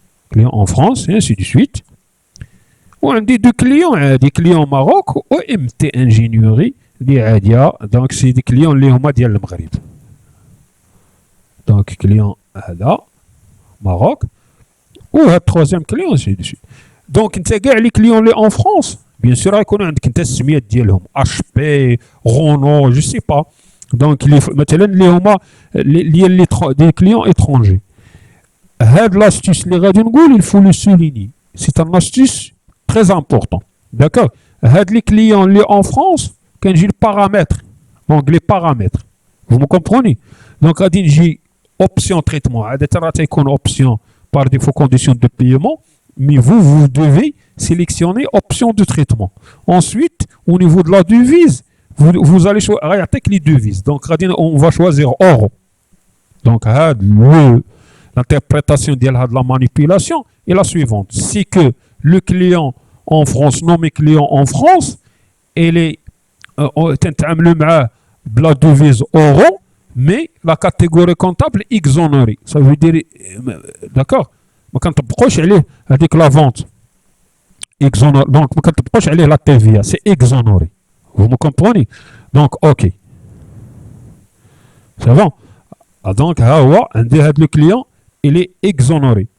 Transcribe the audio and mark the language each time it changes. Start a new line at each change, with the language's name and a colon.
French: Clients en France, et ainsi de suite. On a deux clients, des clients au Maroc, OMT Ingénierie, des Adia. Donc, c'est des clients qui sont
Arabic: ديال المغرب.
French: Donc, client هذا Maroc. Ou le troisième client, ainsi de suite.
Arabic: Donc, انت كاع لي كليون اللي
French: en France. Bien sûr,
Arabic: يكون عندك انت السميات ديالهم HP, Renault,
French: je sais pas.
Arabic: Donc, مثلا اللي هما
French: des clients étrangers. هاد l'astuce
Arabic: اللي غادي نقول
French: il faut le souligner. C'est un astuce très important. D'accord.
Arabic: هاد les clients اللي
French: en France
Arabic: كنجي البارامتر.
French: Donc, les paramètres. Vous me comprenez? Donc,
Arabic: غادي نجي
French: option traitement.
Arabic: عادة راه تيكون
French: option par défaut condition de paiement. Mais vous devez sélectionner option de traitement. Ensuite, au niveau de la devise, vous allez choisir les devises. Donc, on va choisir euro. Donc, l'interprétation de la manipulation est la suivante. C'est que le client en France, nommé client en France, il est de la devise euro, mais la catégorie comptable exonérée. Ça veut dire, d'accord?
Arabic: ما كنطبقوش عليه هذيك لا فونت اكزونور. دونك ما كنطبقوش عليه لا تي في سي اكزونوري.
French: vous me comprenez.
Arabic: دونك اوكي سي بون. دونك ها هو عندي هاد لو كليون الي اكزونوري.